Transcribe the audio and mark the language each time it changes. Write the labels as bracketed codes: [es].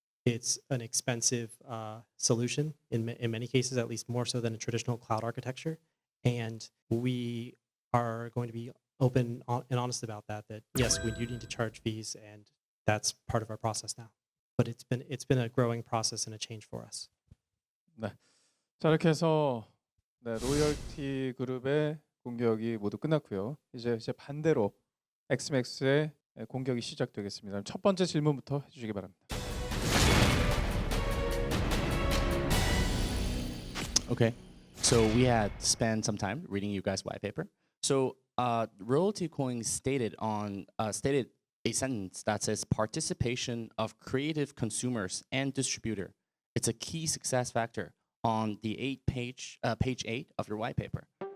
[en] It's an expensive solution in many cases, at least more so than a traditional cloud architecture. And we are going to be open and honest about that yes, we do need to charge fees, and that's part of our process now. But it's been a growing process and a change for us. [ko] 네. 자, 이렇게 해서 로열티 그룹의 공격이 모두 끝났고요. 이제 반대로 엑스맥스의 공격이 시작되겠습니다. 첫 번째 질문부터 해주시기 바랍니다. [en] Okay, so we had spent some time reading you guys' white paper. So Royalty Coin stated a sentence that says participation of creative consumers and distributor. It's a key success factor on the page 8 of your white paper.